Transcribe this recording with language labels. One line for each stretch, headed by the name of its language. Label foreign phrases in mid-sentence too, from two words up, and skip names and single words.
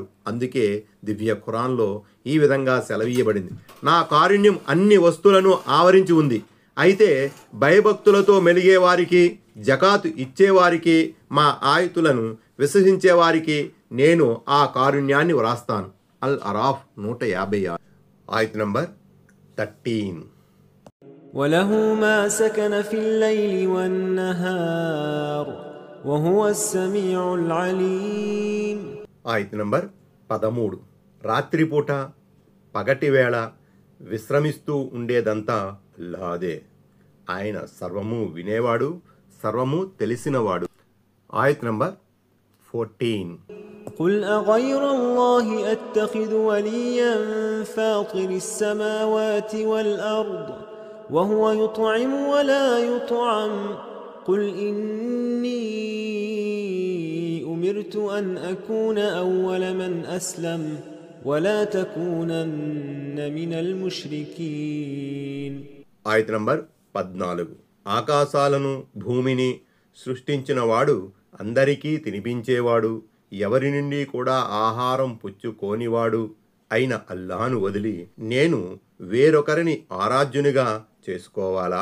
Telugu: అందుకే దివ్య ఖురాన్లో ఈ విధంగా సెలవీయబడింది, నా కారుణ్యం అన్ని వస్తువులను ఆవరించి ఉంది. అయితే భయభక్తులతో మెలిగేవారికి, జకాతు ఇచ్చేవారికి, మా ఆయతులను విశ్వసించేవారికి నేను ఆ కారుణ్యాన్ని వ్రాస్తాను. అల్ అరాఫ్ 156. ఆయత్ నంబర్ 13.
Arabic: وله ما سكن في الليل والنهار وهو السميع العليم.
Telugu: ఆయత్ నంబర్ 13. రాత్రిపూట పగటివేళ విశ్రమిస్తూ ఉండేదంతా అల్లాదే, ఆయన సర్వము వినేవాడు, సర్వము తెలిసినవాడు. ఆయత్ నంబర్ 14.
Arabic: قل أغير الله أتخذ وليا فاطر السماوات والأرض وهو يطعم ولا يطعم قل إني أمرت أن أكون أول من أسلم ولا تكونن من المشركين.
Telugu: ఆయత నంబర్ 14. ఆకాశాలను భూమిని సృష్టించినవాడు, అందరికీ తినిపించేవాడు, ఎవరి నుండి కూడా ఆహారం పుచ్చుకోనివాడు అయిన అల్లాహను వదిలి నేను వేరొకరిని ఆరాధ్యునిగా చేసుకోవాలా?